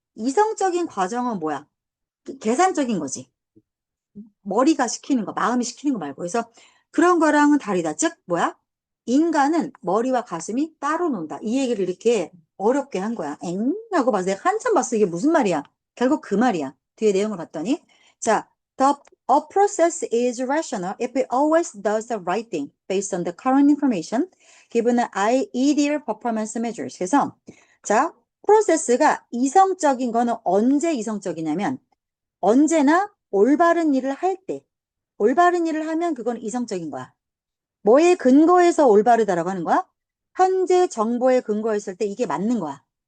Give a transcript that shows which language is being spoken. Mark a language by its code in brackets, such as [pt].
[ko] 이성적인 과정은 뭐야? 계산적인 거지. 머리가 시키는 거, 마음이 시키는 거 말고. 그래서 그런 거랑은 다르다. 즉, 뭐야? 인간은 머리와 가슴이 따로 논다. 이 얘기를 이렇게 어렵게 한 거야. 엥? 하고 봐서 내가 한참 봤어. 이게 무슨 말이야? 결국 그 말이야. 뒤에 내용을 봤더니. [en] 자, a process is rational if it always does the right thing based on the current information given the ideal performance measures. [ko] 그래서, 자, 프로세스가 이성적인 거는 언제 이성적이냐면, 언제나 올바른 일을 할 때, 올바른 일을 하면 그건 이성적인 거야. 뭐에 근거해서 올바르다라고 하는 거야? 현재 정보에 근거했을 때 이게 맞는 거야.